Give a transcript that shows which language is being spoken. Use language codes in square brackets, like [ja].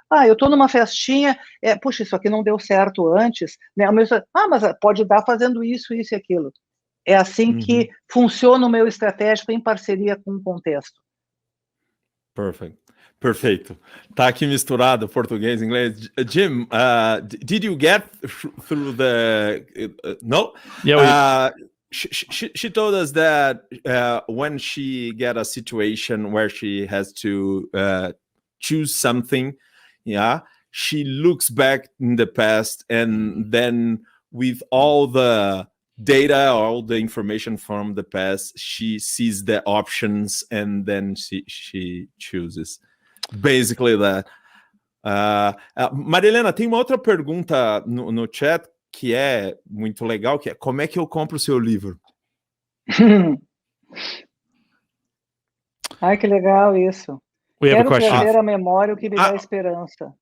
[pt] Eu estou numa festinha, puxa, isso aqui não deu certo antes, né? Mas pode dar fazendo isso e aquilo. É assim que funciona o meu estratégico em parceria com o contexto. Perfeito. Tá aqui misturado português e inglês. [en] Jim, did you get through the... no? Yeah. She told us that when she get a situation where she has to choose something, she looks back in the past, and then with all the data, all the information from the past, she sees the options and then she chooses. Basically that. [pt] Maria Helena, tem uma outra pergunta no chat que é muito legal, que é: como é que eu compro o seu livro? Ai, que legal isso. Quero trazer à memória o que me dá esperança.